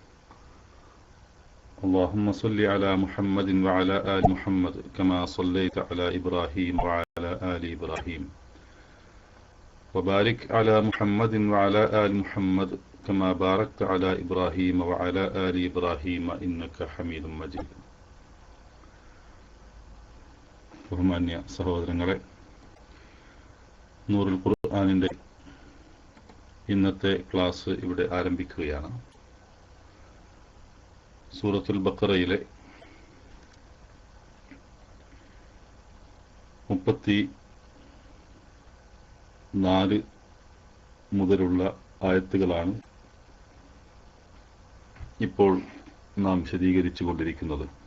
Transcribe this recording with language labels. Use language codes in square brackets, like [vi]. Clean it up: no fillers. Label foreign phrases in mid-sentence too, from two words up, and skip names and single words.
[ar] اللهم صل على محمد وعلى آل محمد كما صليت على إبراهيم وعلى آل إبراهيم وبارك على محمد وعلى آل محمد كما باركت على إبراهيم وعلى آل إبراهيم إنك حميد مجيد. [ml] ബഹുമാന്യ സഹോദരങ്ങളെ, നൂറുൽ ഖുർആനിൻ്റെ ഇന്നത്തെ ക്ലാസ് ഇവിടെ ആരംഭിക്കുകയാണ്. സൂറത്തുൽ ബഖറയിലെ 34 മുതലുള്ള ആയത്തുകളാണ് ഇപ്പോൾ നാം വിശദീകരിച്ചു കൊണ്ടിരിക്കുന്നത്.